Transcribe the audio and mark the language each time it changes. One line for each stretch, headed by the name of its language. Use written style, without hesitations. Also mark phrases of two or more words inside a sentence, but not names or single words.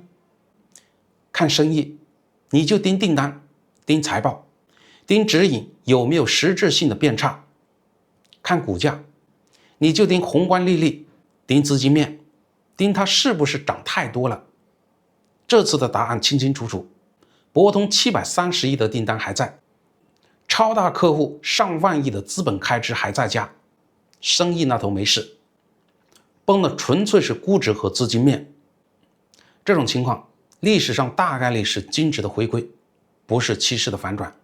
Chinese: 看生意，你就盯訂單，盯財報，盯指引有沒有實質性的變差。看股價，你就盯宏觀利率，盯資金面，盯它是不是漲太多了。這次的答案清清楚楚，博通730億的訂單還在，超大客戶上萬億的資本開支還在加，生意那頭沒事，崩的純粹是估值和資金面。這種情況歷史上大概率是均值的回歸，不是趨勢的反轉。